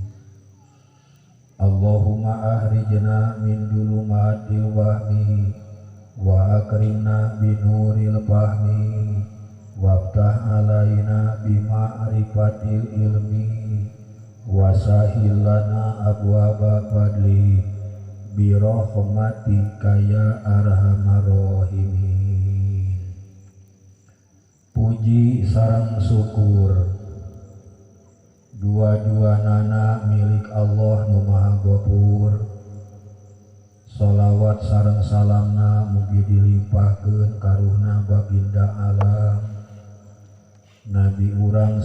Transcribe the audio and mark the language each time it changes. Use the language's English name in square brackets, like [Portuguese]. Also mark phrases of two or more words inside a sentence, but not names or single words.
[Arabic] اللهم أخرجنا من ظلمات الوهم وأكرمنا بنور الفهم وافتح علينا بمعرفة العلم وسهل لنا أبواب فضلك برحمتك يا أرحم الراحمين. [Sundanese] Puji sareng syukur dua-duanana milik Allah nu Maha Ghafur. Sholawat sareng salamna mugi dilimpahkeun karuhna baginda alam Nabi urang